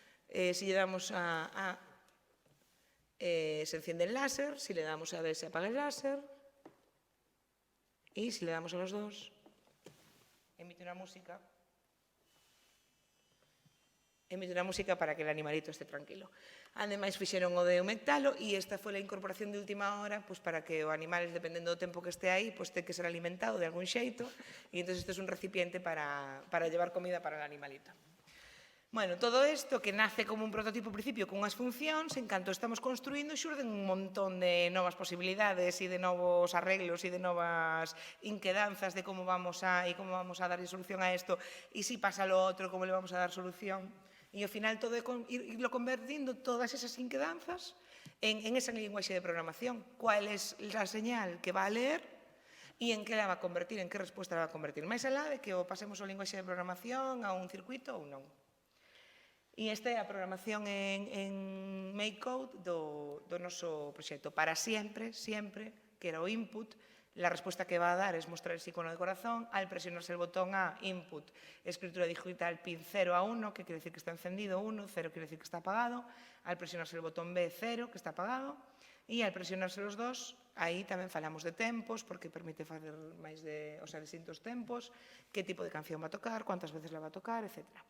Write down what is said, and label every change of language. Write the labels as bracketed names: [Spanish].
[Spanish] Si le damos a A, se enciende el láser, si le damos a B, se apaga el láser, y si le damos a los dos, [Galician] emite unha música para que el animalito este tranquilo. Ademais, fixeron o de humectalo e esta foi a incorporación de última hora para que o animal, dependendo do tempo que este aí, ten que ser alimentado de algún xeito e entón isto é un recipiente [Spanish] para llevar comida para el animalito. [Galician] Bueno, todo isto que nace como un prototipo ao principio con unhas funcións, en canto estamos construindo xurden un montón de novas posibilidades e de novos arreglos e de novas inquedanzas de como vamos a darlle solución a isto e si pasa lo outro, [Spanish] como le vamos a dar solución. [Galician] E ao final todo é irlo convertindo todas esas inquedanzas en esa linguaxe de programación. [Spanish] Cuál é a señal que va a leer e en que la va a convertir, en que resposta la va a convertir. [Galician] Mais alá de que o pasemos o linguaxe de programación a un circuito ou non. E esta é a programación en MakeCode do noso proxecto. Para sempre, que era o input, [Spanish] la respuesta que va a dar es mostrar el icono de corazón. Al presionarse el botón A, input, escritura digital pin 0 a 1, que quiere decir que está encendido, 1, 0 quiere decir que está apagado. Al presionarse el botón B, 0, que está apagado. E al presionarse los dos, [Galician] aí tamén falamos de tempos, porque permite facer máis de, distintos tempos, [Spanish] que tipo de canción va a tocar, [Galician] cuántas veces la va a tocar, etc.